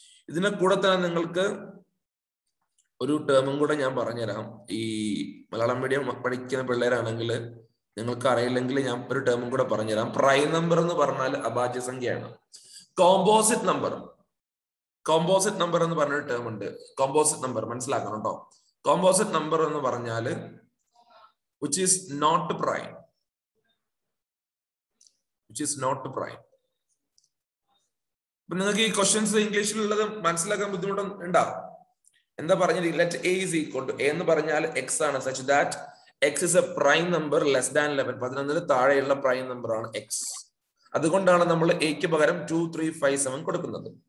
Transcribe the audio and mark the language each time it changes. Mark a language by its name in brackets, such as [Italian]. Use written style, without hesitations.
[Malayalam] ഇതിനെ കൂടെ തന്നെ നിങ്ങൾക്ക് ഒരു ടേമും കൂടെ ഞാൻ പറഞ്ഞുതരാം. ഈ മലയാളം മീഡിയം പഠിക്കുന്ന പിള്ളേരാണെങ്കിൽ നിങ്ങൾക്ക് അറിയില്ലെങ്കിൽ ഞാൻ ഒരു ടേമും കൂടെ പറഞ്ഞുതരാം. പ്രൈം നമ്പർ എന്ന് പറഞ്ഞാൽ അഭാജ്യ സംഖ്യയാണ്. കോമ്പോസിറ്റ് നമ്പർ, കോമ്പോസിറ്റ് നമ്പർ എന്ന് പറഞ്ഞൊരു ടേം ഉണ്ട്. കോമ്പോസിറ്റ് നമ്പർ മനസ്സിലാക്കണം കേട്ടോ. കോമ്പോസിറ്റ് നമ്പർ എന്ന് പറഞ്ഞാൽ [English] which is not prime, which is not prime. [Malayalam] അപ്പൊ നിങ്ങൾക്ക് ഈ ക്വസ്റ്റ്യൻസ് ഇംഗ്ലീഷിലുള്ളത് മനസ്സിലാക്കാൻ ബുദ്ധിമുട്ടുണ്ടോ? എന്താ പറഞ്ഞിരിക്കുന്നത്? [English] let a is equal to, [Malayalam] A എന്ന് പറഞ്ഞാൽ എക്സ് ആണ്, [English] Such that x is a prime number less than 11. [Malayalam] 11 താഴെയുള്ള പ്രൈം നമ്പർ ആണ് എക്സ്. അതുകൊണ്ടാണ് നമ്മൾ എക്ക് പകരം 2, 3, 5, 7 കൊടുക്കുന്നത്.